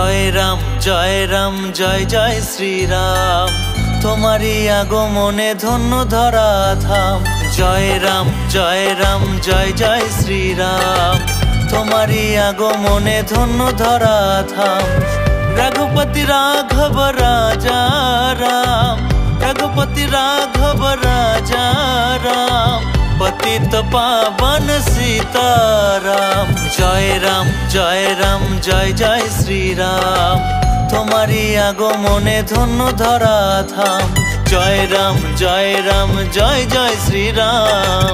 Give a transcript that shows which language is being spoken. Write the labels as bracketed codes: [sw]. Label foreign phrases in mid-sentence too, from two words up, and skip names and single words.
[bn] রাম জয় জয় শ্রীরাম। তোমারি আগমনে ধন্য ধরা ধাম। জয় রাম জয় জয় শ্রীরাম। তোমারি আগমনে ধন্য ধরা ধাম। [hi] रघुपति राघव राजा राम, रघुपति राघव राजा राम, पतित पावन सीताराम। जय राम जय जय श्रीराम। [bn] तुम्हारी আগমনে ধন্য ধরা ধাম। [hi] जय राम जय जय श्रीराम।